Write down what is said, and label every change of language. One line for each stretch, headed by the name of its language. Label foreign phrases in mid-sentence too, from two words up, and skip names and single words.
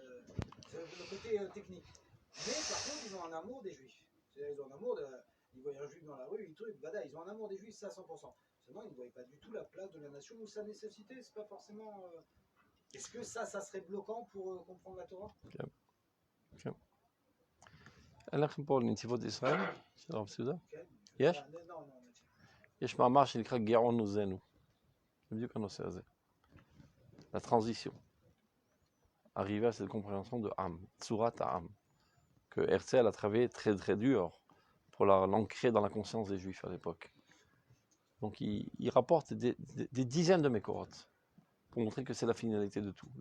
French: C'est le côté technique. Mais par contre, ils ont un amour des juifs. C'est-à-dire, ils ont un amour ils voient un juif dans la rue, ils ont un amour des juifs, ça 100%. justement, il ne voyait pas du tout la place de la nation ou sa nécessité. C'est pas forcément. Est-ce que ça serait bloquant pour comprendre la Torah?
Hebrew: אין לכם פה לנציבות ישראל, של הרב סעודה?
French: Okay.
Hebrew: יש?
French: Non.
Hebrew: יש מאמר שנקרא גאון עוזנו. זה בדיוק הנושא הזה.
French: La transition. Arriver à cette compréhension de
Hebrew: עם, צורת עם,
French: que Herzl a travaillé très très dur pour l'ancrer dans la conscience des Juifs à l'époque. Donc il rapporte des dizaines de mécorotes pour montrer que c'est la finalité de tout.